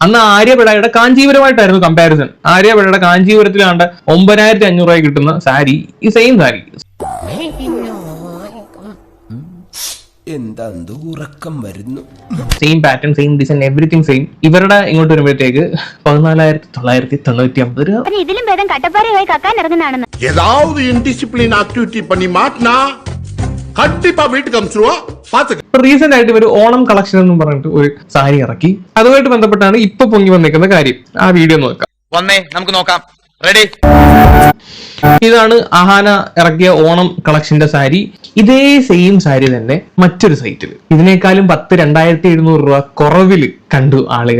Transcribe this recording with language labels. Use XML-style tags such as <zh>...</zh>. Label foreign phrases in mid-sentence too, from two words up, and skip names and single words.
<ml>അന്ന് ആര്യപടയുടെ കാഞ്ചീപുരമായിട്ടായിരുന്നു കമ്പാരിസൺ. ആര്യപടയുടെ കാഞ്ചീപുരത്തിലാണ്ട് 9500 കിട്ടുന്ന സാരി ഈ സെയിം സാരി. എന്താ ഉറക്കം വരുന്നു.</ml> <en>same pattern, same design, everything same.</en> <ml>ഇവരുടെ ഇങ്ങോട്ട് വരുമ്പോഴത്തേക്ക് 14,990 രൂപ. ഇതിലും ഭേദം കട്ടപ്പാറയായി കക്കാൻ ഇറങ്ങുന്നതാണെന്ന്.</ml> <ta>ஏதாவது</ta> <en>indiscipline activity</en> <ta>பண்ணி மாட்டினா கண்டிப்பா வீட்டுக்கு அனுப்பிச்சிருவா பாத்துக்க.</ta> <ml>റീസെന്റ് ആയിട്ട് ഒരു ഓണം കളക്ഷൻ എന്ന് പറഞ്ഞിട്ട് ഒരു സാരി ഇറക്കി. അതുമായിട്ട് ബന്ധപ്പെട്ടാണ് ഇപ്പൊ പൊങ്ങി വന്നിരിക്കുന്ന കാര്യം. ആ വീഡിയോ നോക്കാം. വന്നേ നമുക്ക് നോക്കാം. റെഡി. ഇതാണ് അഹാന ഇറക്കിയ ഓണം കളക്ഷന്റെ സാരി. ഇതേ സെയിം സാരി തന്നെ മറ്റൊരു സൈറ്റിൽ ഇതിനേക്കാളും 2,700 രൂപ കുറവില് കണ്ടു ആളുകൾ.</ml>